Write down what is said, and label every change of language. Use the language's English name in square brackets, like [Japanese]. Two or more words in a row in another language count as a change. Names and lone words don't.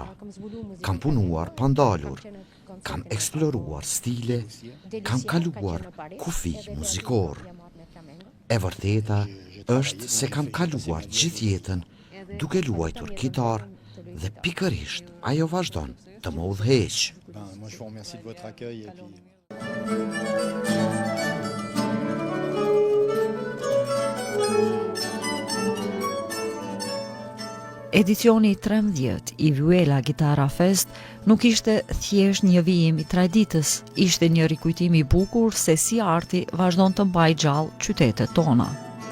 [Albanian] Kam punuar pa ndalur, kam eksploruar stile, kam kaluar kufi muzikor. E vërteta është se kam kaluar gjithë jetën duke luajtur kitarë dhe pikërisht ajo vazhdon të më udhëheqë. [French] Moi je vous remercie de votre accueil et puis [Albanian] Edicioni 13 i Vyela Gitara Fest nuk ishte thjesht një vijim i traditës, ishte një rikujtim i bukur se si arti vazhdon të mbajë gjallë qytetet tona.